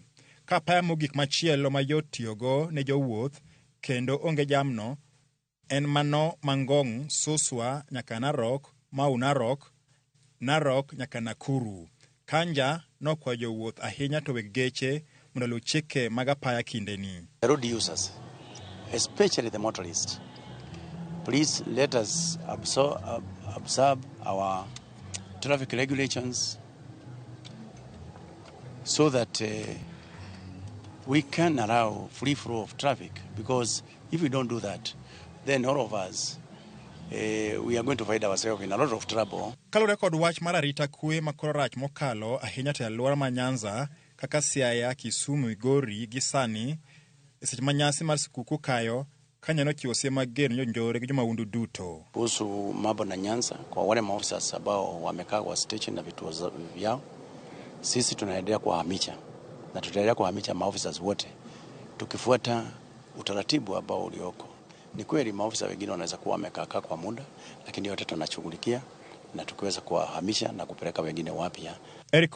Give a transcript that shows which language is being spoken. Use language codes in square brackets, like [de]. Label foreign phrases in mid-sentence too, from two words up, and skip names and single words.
[luo] Ka apaya mogik machielo mayot tiyogo ne jowuoth kendo onge jamno en mano Mangong, Suswa nyaka Narok, Mau Narok nyaka Nakuru. Kanja nokwayo jowuoth ahinya to weg geche mondo luw chike mag apaya kindeni. [en] Road users, especially the motorists, please let us observe our traffic regulations so that we can allow free flow of traffic, because if we don't do that, then all of us, we are going to find ourselves in a lot of trouble. [luo] Kalure kod wach mar arita kwe makoro rach mokalo ahinya to alwora ma Nyanza kaka Siaya, Kisumu, Migori gi sani seche manyasi mar sikuku kayo Kanya nochiwo siem mager ne jonjore gi jomaundu duto. [sw] Kuhusu mambo na Nyanza, kwa wale maofisa ambao wamekaa kwa station na vituo vyao, sisi tunaendelea kuwahamisha na tutaendelea kuhamisha maofisa wote tukifuata utaratibu ambao ulioko. Ni kweli maofisa wengine wanaweza kuwa wamekaa kwa muda, lakini yote tunashughulikia na tukiweza kuwahamisha na kupeleka wengine wapya.